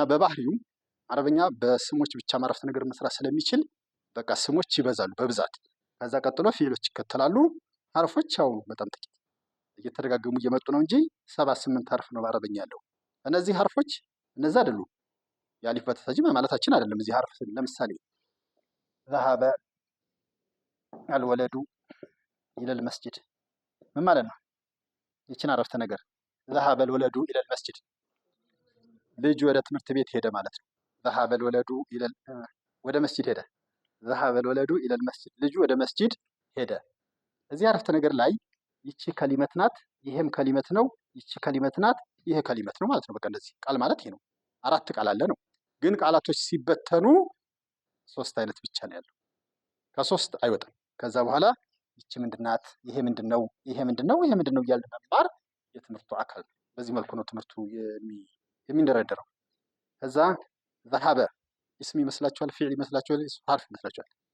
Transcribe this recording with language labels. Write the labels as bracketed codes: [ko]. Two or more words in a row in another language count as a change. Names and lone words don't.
[am] በባህሪው አረበኛ በስሞች ብቻ አረፍተ ነገር መስራት ስለሚችል በቃ ስሞች ይበዛሉ በብዛት። ከዛ ቀጥሎ ፊዕሎች ይከተላሉ። ሐርፎች ያው በጣም ጥቂት እየተደጋገሙ እየመጡ ነው እንጂ 78 ሐርፍ ነው በአረበኛ ያለው። እነዚህ ሐርፎች እነዛ አይደሉም። የአሊፍ በተሰጅም ማለታችን አይደለም። እዚህ ሐርፍ ለምሳሌ [ar] ذهب الولد إلى المسجد [am] ምን ማለት ነው? ይችን አረፍተ ነገር [ar] ذهب الولد إلى المسجد [am] ልጅ ወደ ትምህርት ቤት ሄደ ማለት ነው። [ar] ذهب الولد إلى [am] ወደ መስጂድ ሄደ። [ar] ذهب الولد إلى المسجد [am] ልጁ ወደ መስጂድ ሄደ። እዚህ አረፍተ ነገር ላይ ይቺ ከሊመት ናት፣ ይሄም ከሊመት ነው፣ ይቺ ከሊመት ናት፣ ይሄ ከሊመት ነው ማለት ነው። በቃ እንደዚህ ቃል ማለት ይሄ ነው። 4 ቃል አለ ነው። ግን ቃላቶች ሲበተኑ 3 አይነት ብቻ ነው ያለው። ከ3 አይወጣም። ከዛ በኋላ ይቺ ምንድናት፣ ይሄ ምንድነው፣ ይሄ ምንድነው፣ ይሄ ምንድነው እያልን መማር የትምህርቱ አካል ነው። በዚህ መልኩ ነው ትምህርቱ የሚንደረደረው። ከዛ ذهب እስም ይመስላችኋል? ፊዕል ይመስላችኋል? ሐርፍ ይመስላችኋል?